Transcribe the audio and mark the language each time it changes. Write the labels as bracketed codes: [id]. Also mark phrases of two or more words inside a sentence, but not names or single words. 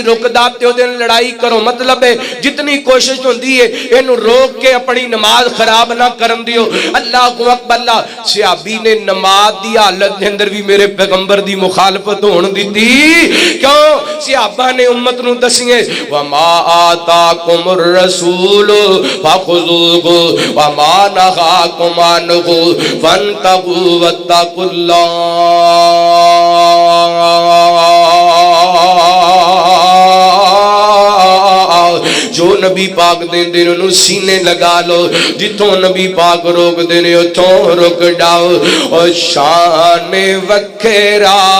[pa] رکدا تے اودے نال لڑائی کرو مطلب ہے جتنی کوشش ہندی ہے اینوں روک کے اپنی نماز خراب نہ کرن دیو [ar] الله أكبر [pa] صحابی نے نماز دی حالت کے اندر بھی میرے پیغمبر دی مخالفت ہونے دی کیوں صحابہ نے امت نوں دسیے [ar] وما آتاكم الرسول فخذوه وما نهاكم عنه فانتهوا واتقوا الله [pa] جو نبی پاک دیندے نے انہاں نے سینے لگا لو جتھوں نبی پاک روک دینے اوتھوں رک جاؤ اور شان وکھیرا